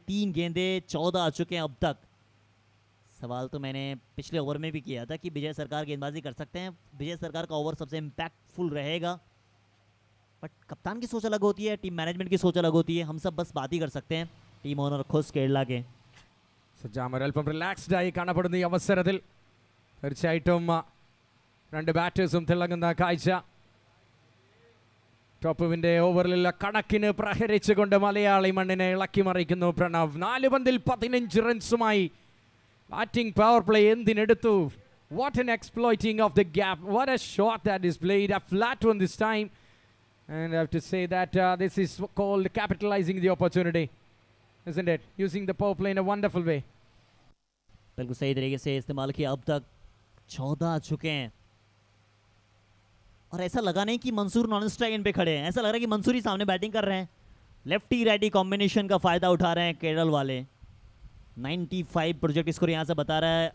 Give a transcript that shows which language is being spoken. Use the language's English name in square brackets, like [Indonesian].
[Hindi] 3 गेंदें 14 आ चुके हैं अब तक। सवाल तो मैंने पिछले ओवर में भी किया था कि विजय सरकार गेंदबाजी कर सकते हैं। विजय सरकार का ओवर सबसे इम्पैक्टफुल रहेगा। बट कप्तान की सोच अलग होती है, टीम मैनेजमेंट की सोच अलग होती है. हम सब बस बात ही कर सकते हैं, टीम ओनर खुश केरला के. [Malayalam] സജ്ജാമർ അല്പം റിലാക്സ്ഡ് ആയി കാണപ്പെടുന്ന ഈ അവസരത്തിൽ തീർച്ചയായിട്ടും രണ്ട് ബാറ്റേഴ്സും തിളങ്ങുന്ന കാഴ്ച. ടോപ്പുവിൻ്റെ ഓവറിലുള്ള കണക്കിന് പ്രഹരിച്ചുകൊണ്ട് മലയാളി മണ്ണിനെ ഇളക്കി മറിക്കുന്നു പ്രണവ്. 4 പന്തിൽ 15 റൺസുമായി batting power play എന്തിനെടുത്തു. [English] What an exploiting of the gap. What a shot that is played. A flat one this time. And I have to say that this is called capitalizing the opportunity, isn't it? Using the power play in a wonderful way. [Hindi] बिल्कुल सही तरीके से इस्तेमाल किया. अब तक 14 आ चुके हैं और ऐसा लगा नहीं कि मंसूर नॉन स्ट्राइक इन पे खड़े हैं. ऐसा लग रहा है कि मंसूर ही सामने बैटिंग कर रहे हैं. लेफ्टी राइटी कॉम्बिनेशन का फायदा उठा रहे हैं केरल वाले. 95 प्रोजेक्ट स्कोर यहाँ से बता रहा है.